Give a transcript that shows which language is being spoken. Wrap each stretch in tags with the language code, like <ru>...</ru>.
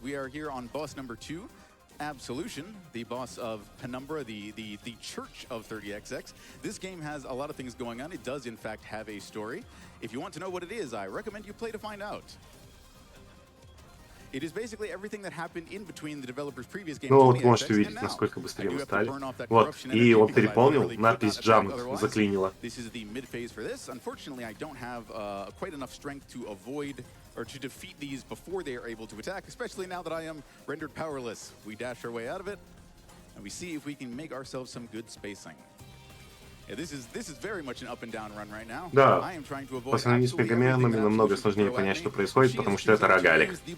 <en>We are here on boss number 2, Absolution, the boss of Penumbra, the church of 30XX. This game has a lot of things going on. It does, in fact, have a story. If you want to know what it is, I recommend you play to find out. It is basically everything that happened in between the developer's previous game.</en> <ru>Ну вот можете увидеть, насколько быстрее мы стали. Вот, и он переполнил, надпись Jump заклинила.</ru> <en>This is the mid phase for this. Unfortunately, I don't have quite enough strength to avoid or to defeat these before they are able to attack, especially now that I am rendered powerless. We dash our way out of it, and we see if we can make ourselves some good spacing. Yeah, this is very much an up and down run right now.</en> <ru>Да, по сравнению с мегаменами намного сложнее понять, что происходит, потому что это рогалик.</ru>